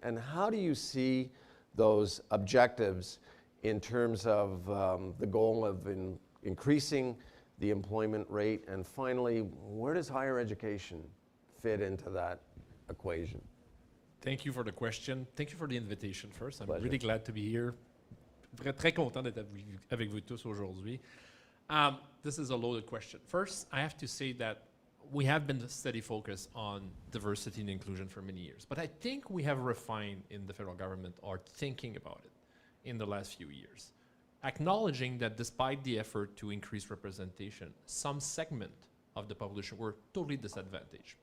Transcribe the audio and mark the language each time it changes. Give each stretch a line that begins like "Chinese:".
English: And how do you see those objectives in terms of the goal of increasing the employment rate? And finally, where does higher education fit into that equation? Thank you for the question. Thank you for the invitation first. I'm Pleasure. really glad to be here.
French: Très content d'être avec vous tous aujourd'hui.
English: This is a loaded question. First, I have to say that we have been steady focus on diversity and inclusion for many years, but I think we have refined in the federal government our thinking about it in the last few years. Acknowledging that despite the effort to increase representation, some segment of the population were totally disadvantaged.